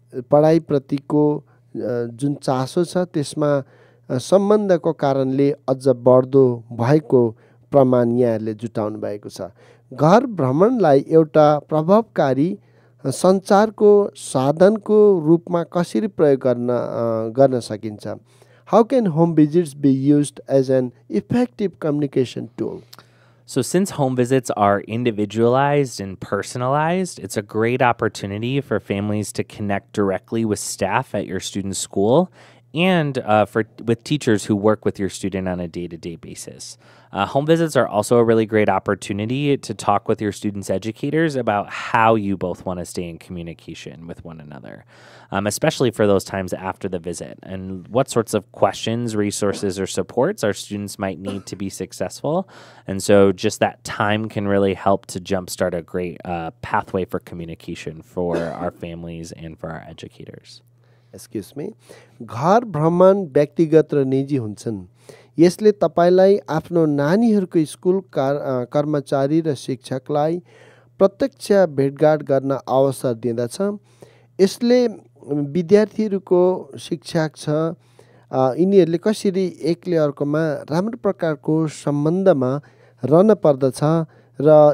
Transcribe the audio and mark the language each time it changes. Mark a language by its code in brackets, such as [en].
[ne] पढाइप्रतिको जुन चासो छ त्यसमा सम्बन्धको कारणले अझ बढ्दो भएको प्रमाण यहाँहरूले जुटाउनु भएको छ। घर भ्रमणलाई एउटा प्रभावकारी सञ्चारको साधनको रूपमा कसरी प्रयोग गर्न सकिन्छ? [en] How can home visits be used as an effective communication tool? So since home visits are individualized and personalized, it's a great opportunity for families to connect directly with staff at your student's school and with teachers who work with your student on a day-to-day basis. Home visits are also a really great opportunity to talk with your students' educators about how you both want to stay in communication with one another, especially for those times after the visit, and what sorts of questions, resources, or supports our students might need to be successful. And so just that time can really help to jumpstart a great pathway for communication for our families and for our educators. Excuse me. [ne] घर भ्रमण व्यक्तिगत र निजी हुन्छन्। यसले तपाईलाई आफ्नो नानीहरूको स्कुल कर्मचारी र शिक्षकलाई प्रत्यक्ष भेटघाट गर्न अवसर दिँदछ। यसले विद्यार्थीहरूको शिक्षा छ यिनीहरूले कसरी एकले अर्कोमा राम्रो प्रकारको सम्बन्धमा रहन पर्दछ र